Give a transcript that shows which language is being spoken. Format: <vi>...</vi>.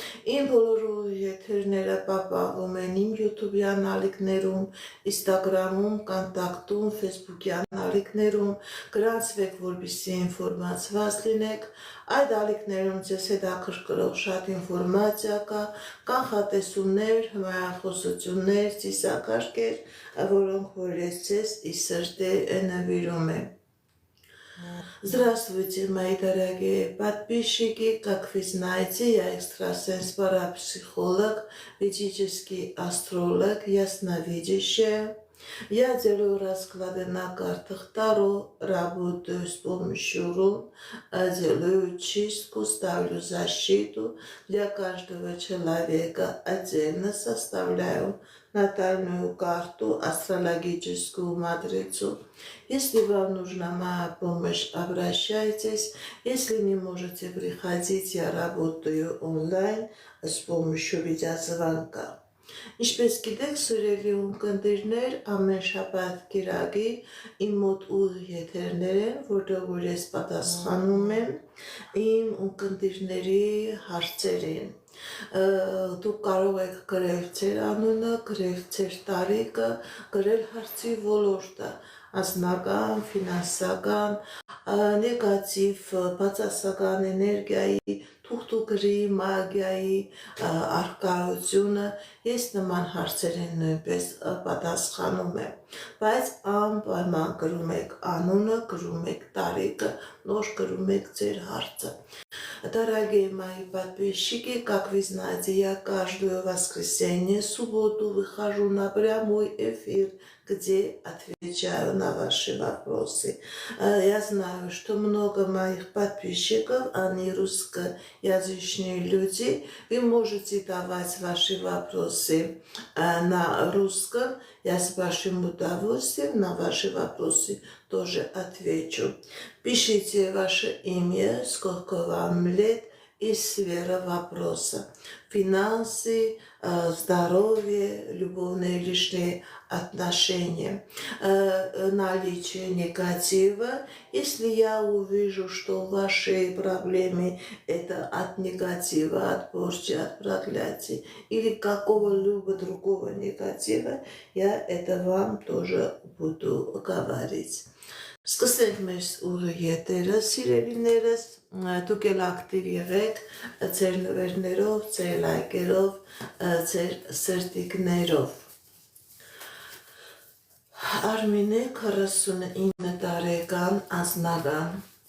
<hy>Իմ բոլոր եթերները պահպանվում են իմ յութուբյան ալիքներում, ինստագրամում, կոնտակտում, ֆեյսբուքյան ալիքներում, գրանցվեք, որպեսզի ինֆորմացված լինեք, այդ ալիքներում ձեզ հետաքրքրող շատ ինֆորմացիա կա, կանխատեսումներ, հմայախոսություններ, ծիսակարգեր, որոնք որ ես ձեզ ի սրտե նվիրում եմ։</hy> <ru>Здравствуйте, мои дорогие подписчики, как вы знаете, я экстрасенс-парапсихолог, ведический астролог, ясновидящая. Я делаю расклады на картах Таро, работаю с помощью рун, делаю чистку, ставлю защиту. Для каждого человека отдельно составляю натальную карту, астрологическую матрицу. Если вам нужна моя помощь, обращайтесь. Если не можете приходить, я работаю онлайн с помощью видеозвонка.</ru> <hy>Ինչպես գիտեք, սիրելի ունկնդիրներ, ամեն շաբաթ կիրակի իմ մոտ ուղիղ եթերներ են, որտեղ որ ես պատասխանում եմ իմ ունկնդիրների հարցերին։ Դուք կարող եք գրել ձեր անունը, գրել ձեր տարիքը, գրել հարցի ոլորտը, անձնական, ֆինանսական, նեգատիվ, բացասական էներգիայի, թուղթուկրի, մագիայի առկայությունը, ես նման հարցերին նույնպես պատասխանում եմ, բայց անպայման գրում եք անունը, գրում եք տարիքը, նոր գրում եք ձեր հարցը։</hy> <ru>Дорогие мои подписчики, как вы знаете, я каждое воскресенье, субботу выхожу на прямой эфир, где отвечаю на ваши вопросы. Я знаю, что много моих подписчиков, они русскоязычные люди. Вы можете давать ваши вопросы на русском. Я с большим удовольствием на ваши вопросы тоже отвечу. Пишите ваше имя, сколько вам лет и сфера вопроса. Финансы, здоровье, любовные личные отношения, наличие негатива. Если я увижу, что ваши проблемы это от негатива, от порчи, от проклятий или какого-либо другого негатива, я это вам тоже буду говорить.</ru> <hy>Սկսենք մեր ուղիղ եթերը, սիրելիներս, դուք էլ ակտիվ եղեք ձեր նվերներով, ձեր լայքերով, ձեր սրտիկներով։ Արմինե 49 տարեկան անձնական։</hy>